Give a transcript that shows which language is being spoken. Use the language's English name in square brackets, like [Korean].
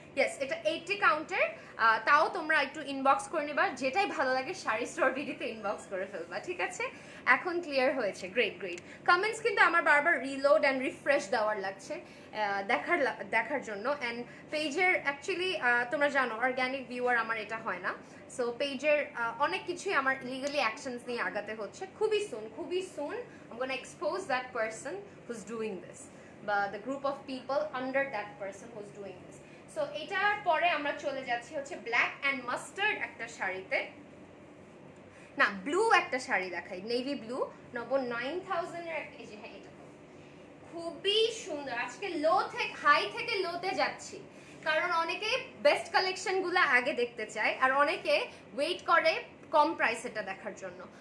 [Bangla] Yes, এটা 80 কাউন্টের। তাও তোমরা একটু ইনবক্স করে নিবা, যেটাই ভালো লাগে শাড়ি স্টোর ভিডিওতে ইনবক্স করে ফেলবা, ঠিক আছে। এখন ক্লিয়ার হয়েছে, গ্রেট গ্রেট। কমেন্টস কিন্তু আমার বারবার রিলোড অ্যান্ড রিফ্রেশ দেওয়ার লাগছে দেখার জন্য। অ্যান্ড পেজের অ্যাকচুয়ালি তোমরা জানো অর্গ্যানিক ভিউয়ার আমার এটা হয় না। সো পেজের অনেক কিছুই আমার লিগালি অ্যাকশনস নিয়ে আগাতে হচ্ছে। খুবই সুন [English] I'm going to expose that person who's doing this, বা the group of people under that person who's doing this. [Bangla] So এটার পরে আমরা চলে যাচ্ছি হচ্ছে ব্ল্যাক অ্যান্ড মাস্টার্ড একটা শাড়িতে, না ব্লু একটা শাড়ি দেখাই, নেভি ব্লু, নব 9000 এর একটা, এই যে হ্যাঁ এটা খুবই সুন্দর। আজকে লো থেকে হাই থেকে লোতে যাচ্ছি, কারণ অনেকে বেস্ট কালেকশনগুলো আগে দেখতে চায় আর অনেকে ওয়েট করে কম প্রাইসেরটা দেখার জন্য।